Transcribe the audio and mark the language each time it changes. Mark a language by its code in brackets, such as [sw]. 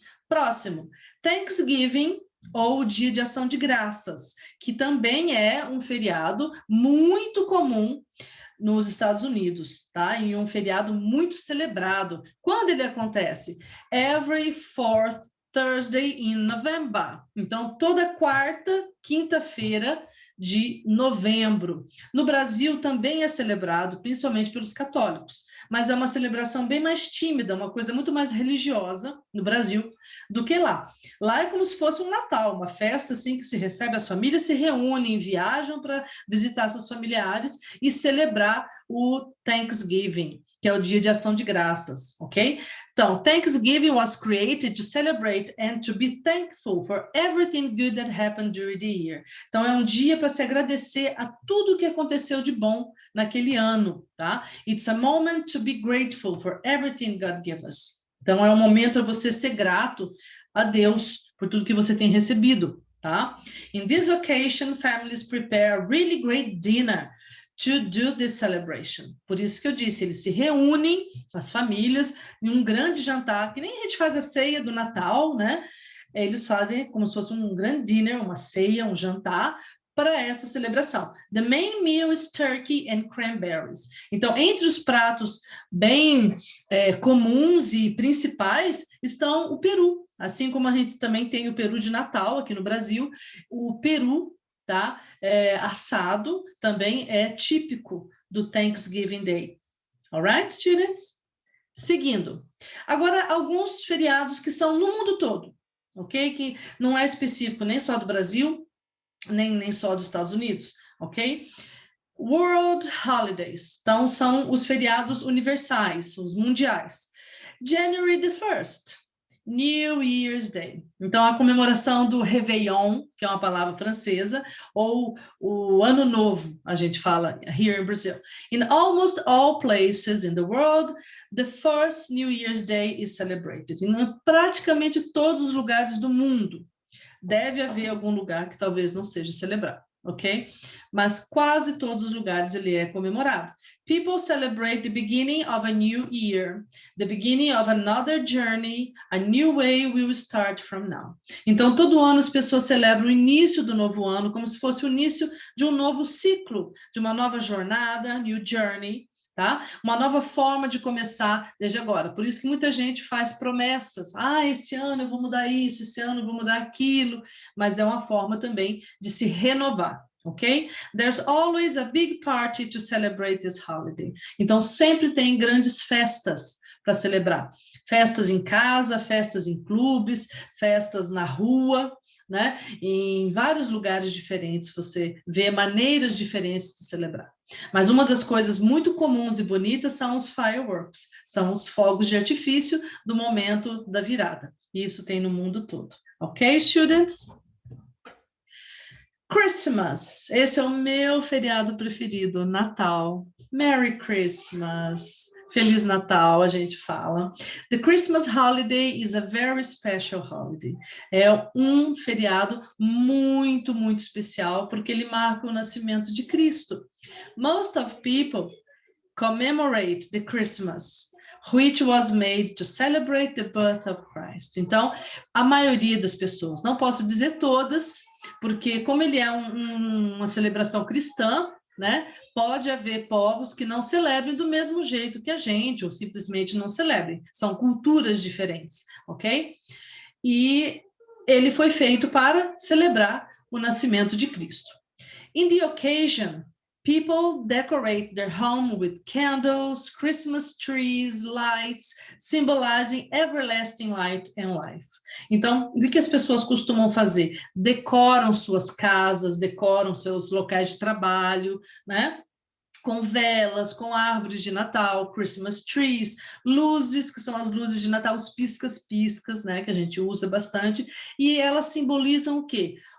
[pt] Próximo, Thanksgiving, ou Dia de Ação de Graças, que também é um feriado muito comum nos Estados Unidos, tá? E um feriado muito celebrado. Quando ele acontece? [en] Every fourth Thursday in November. [pt] Então, toda quarta, quinta-feira de novembro. No Brasil também é celebrado, principalmente pelos católicos, mas é uma celebração bem mais tímida, uma coisa muito mais religiosa no Brasil do que lá. Lá é como se fosse um Natal, uma festa assim que se recebe, as famílias se reúnem, viajam para visitar seus familiares e celebrar o Thanksgiving, que é o Dia de Ação de Graças, ok? [en] Então, Thanksgiving was created to celebrate and to be thankful for everything good that happened during the year. [pt] Então, é um dia para se agradecer a tudo que aconteceu de bom naquele ano, tá? [en] It's a moment to be grateful for everything God gave us. [pt] Então, é um momento para você ser grato a Deus por tudo que você tem recebido, tá? [en] In this occasion, families prepare a really great dinner to do this celebration. [pt] Por isso que eu disse, eles se reúnem, as famílias, em um grande jantar, que nem a gente faz a ceia do Natal, né? Eles fazem como se fosse um grande dinner, uma ceia, um jantar, para essa celebração. [en] The main meal is turkey and cranberries. [pt] Então, entre os pratos bem comuns e principais estão o peru. Assim como a gente também tem o peru de Natal aqui no Brasil, o peru, tá? Assado também é típico do Thanksgiving Day. [en] Alright, students? [pt] Seguindo. Agora, alguns feriados que são no mundo todo, ok? Que não é específico nem só do Brasil, nem só dos Estados Unidos, ok? World Holidays. Então, são os feriados universais, os mundiais. [en] January the 1st. New Year's Day. [pt] Então, a comemoração do Réveillon, que é uma palavra francesa, ou o Ano Novo, a gente fala [en] here in Brazil. In almost all places in the world, the first New Year's Day is celebrated. [pt] Em praticamente todos os lugares do mundo. Deve haver algum lugar que talvez não seja celebrado, ok? Mas quase todos os lugares ele é comemorado. [en] People celebrate the beginning of a new year, the beginning of another journey, a new way will start from now. [pt] Então, todo ano as pessoas celebram o início do novo ano, como se fosse o início de um novo ciclo, de uma nova jornada, [en] new journey, [pt] tá? Uma nova forma de começar desde agora. Por isso que muita gente faz promessas. Ah, esse ano eu vou mudar isso, esse ano eu vou mudar aquilo. Mas é uma forma também de se renovar, ok? [en] There's always a big party to celebrate this holiday. [pt] Então, sempre tem grandes festas para celebrar. Festas em casa, festas em clubes, festas na rua, né? Em vários lugares diferentes você vê maneiras diferentes de celebrar. Mas uma das coisas muito comuns e bonitas são os fireworks, são os fogos de artifício do momento da virada. Isso tem no mundo todo. [en] Ok, students? [pt] Christmas, esse é o meu feriado preferido, Natal. [en] Merry Christmas. [pt] Feliz Natal, a gente fala. [en] The Christmas holiday is a very special holiday. [pt] É um feriado muito, muito especial, porque ele marca o nascimento de Cristo. [en] Most of people commemorate the Christmas, which was made to celebrate the birth of Christ. [pt] Então, a maioria das pessoas, não posso dizer todas, porque como ele é uma celebração cristã, né, pode haver povos que não celebrem do mesmo jeito que a gente, ou simplesmente não celebrem. São culturas diferentes, ok? E ele foi feito para celebrar o nascimento de Cristo. [en] In the occasion, people decorate their home with candles, Christmas trees, lights, symbolizing everlasting light and life. [pt] Então, o que as pessoas costumam fazer? Decoram suas casas, decoram seus locais de trabalho, né? Com velas, com árvores de Natal, Christmas trees, luzes, que são as luzes de Natal, os piscas-piscas, né? Que a gente usa bastante, e elas simbolizam o quê?